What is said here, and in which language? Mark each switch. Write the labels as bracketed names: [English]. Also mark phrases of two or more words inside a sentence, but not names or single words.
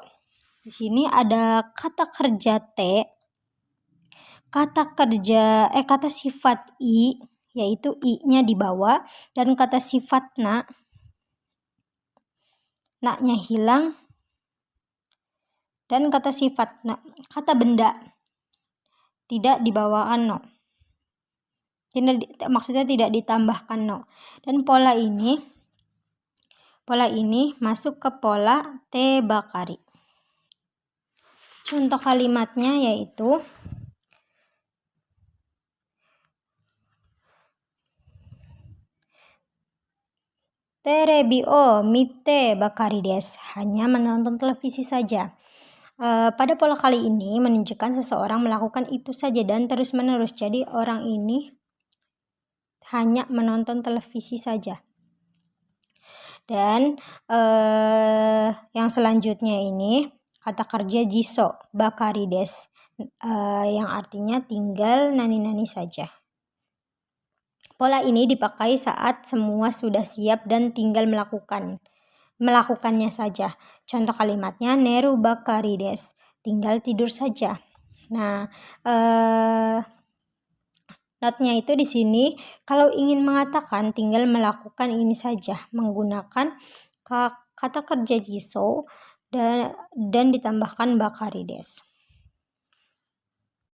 [Indonesian] Di sini ada kata kerja te, kata sifat i, yaitu i-nya di bawah, dan kata sifat na-nya hilang, dan kata sifat kata benda tidak di bawah no. Maksudnya tidak ditambahkan no. Dan pola ini masuk ke pola [Japanese] てばかり. [Indonesian] Contoh kalimatnya yaitu [Japanese] テレビを見てばかりです, [Indonesian] hanya menonton televisi saja. Pada pola kali ini menunjukkan seseorang melakukan itu saja dan terus-menerus. Jadi orang ini hanya menonton televisi saja. Dan yang selanjutnya ini kata kerja jiso [Japanese] ばかりです, [Indonesian] yang artinya tinggal nani-nani saja. Pola ini dipakai saat semua sudah siap dan tinggal melakukannya saja. Contoh kalimatnya [Japanese] 寝るばかりです, [Indonesian] tinggal tidur saja. Nah, notnya itu di sini kalau ingin mengatakan tinggal melakukan ini saja menggunakan kata kerja jiso dan ditambahkan [Japanese] ばかりです.